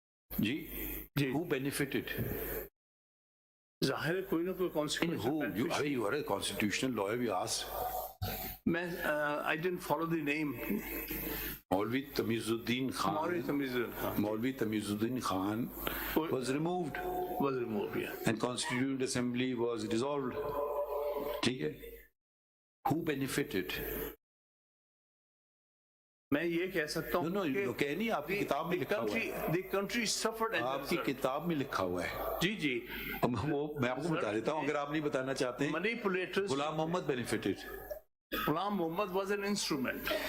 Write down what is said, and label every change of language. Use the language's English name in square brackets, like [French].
[English] جی who benefited? [Urdu] ظاہر ہے کوئی نہ کوئی consequence. [English] You are a constitutional lawyer, we asked. میں I didn't follow the name. Maulvi Tamizuddin Khan. Maulvi Tamizuddin Khan was removed. Was removed, yeah. And Constituent Assembly was dissolved. [Urdu] ٹھیک ہے. [English] Who benefited? [Urdu] میں یہ کہہ سکتا ہوں کہ نہیں, آپ کی کتاب میں لکھا ہوا ہے, [English] the country suffered. [Urdu] آپ کی کتاب میں لکھا ہوا ہے. جی جی, وہ میں آپ کو بتا دیتا ہوں اگر آپ نہیں بتانا چاہتے ہیں. [English] manipulators. Ghulam Muhammad benefited. Ghulam Muhammad was an instrument.